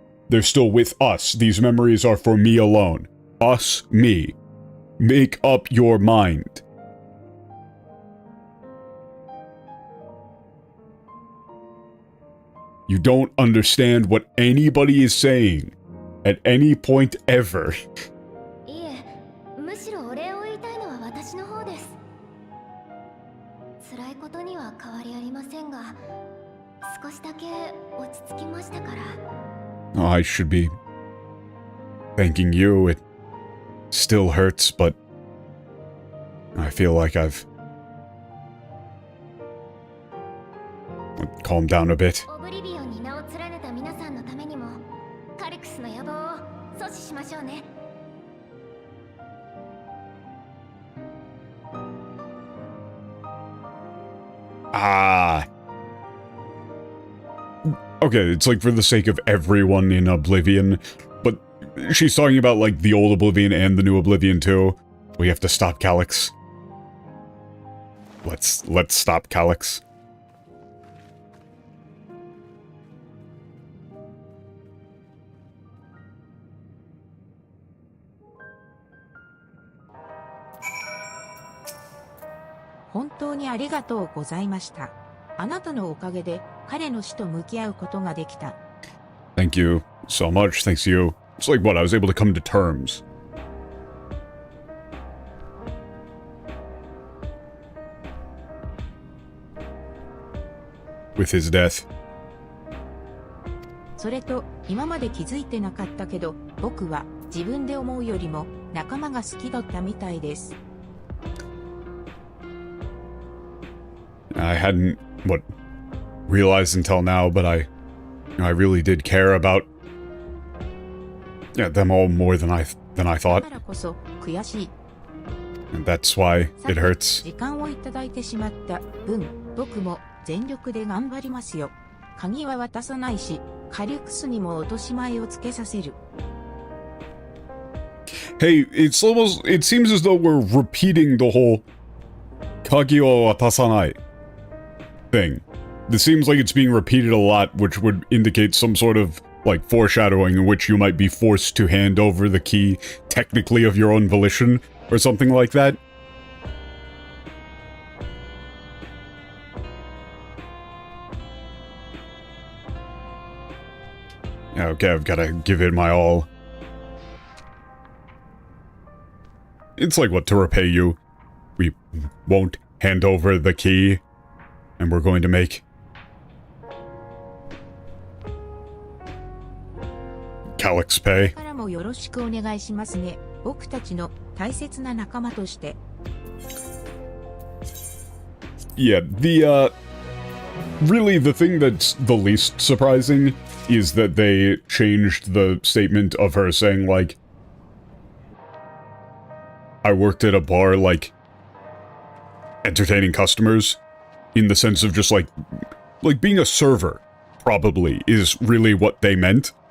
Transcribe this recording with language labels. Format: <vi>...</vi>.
<en>They're still with us. These memories are for me alone. Us, me. Make up your mind. You don't understand what anybody is saying at any point ever.</en> <ja>いえ、むしろお礼を言いたいのは私の方です。辛いことには変わりありませんが、少しだけ落ち着きましたから。</ja> <en>Oh, I should be thanking you. It still hurts, but I feel like I've calmed down a bit.</en> <ja>オブリビオンに名を連ねた皆さんのためにも、カリクスの野望を阻止しましょうね。 Ah.</ja> <en>Okay, it's like for the sake of everyone in Oblivion, but she's talking about like the old Oblivion and the new Oblivion too. We have to stop Calyx. Let's stop Calyx.</en> <ja>「本当にありがとうございました。あなたのおかげで彼の死と向き合うことができた。</ja> <en>Thank you so much. Thanks to you. It's like what I was able to come to terms. With his death.</en> <ja>それと、今まで気づいてなかったけど、僕は自分で思うよりも仲間が好きだったみたいです。</ja> <en>I hadn't, realized until now, but I really did care about them all more than I</en> <ja>だ</ja> <en>thought.</en> <ja>からこそ悔しい。</ja> <en>And that's why</en> <ja>さて</ja> <en>it hurts.</en> <ja>時間をいただいてしまった分、僕も全力で頑張りますよ。鍵は渡さないし、カリュクスにも落とし前をつけさせる。</ja> <en>Hey, it seems as though we're repeating the whole</en> <ja>Kagi wa watasanai</ja> <en>thing. This seems like it's being repeated a lot, which would indicate some sort of, like, foreshadowing in which you might be forced to hand over the key, technically of your own volition, or something like that. Okay, I've gotta give it my all. It's like, what, to repay you? We won't hand over the key, and we're going to make Calyx pay.</en> <ja>からもよろしくお願いしますね。僕たちの大切な仲間として。</ja> <en>Yeah, really the thing that's the least surprising is that they changed the statement of her saying, like, I worked at a bar, like, entertaining customers, in the sense of just, like being a server, probably, is really what they meant.</en>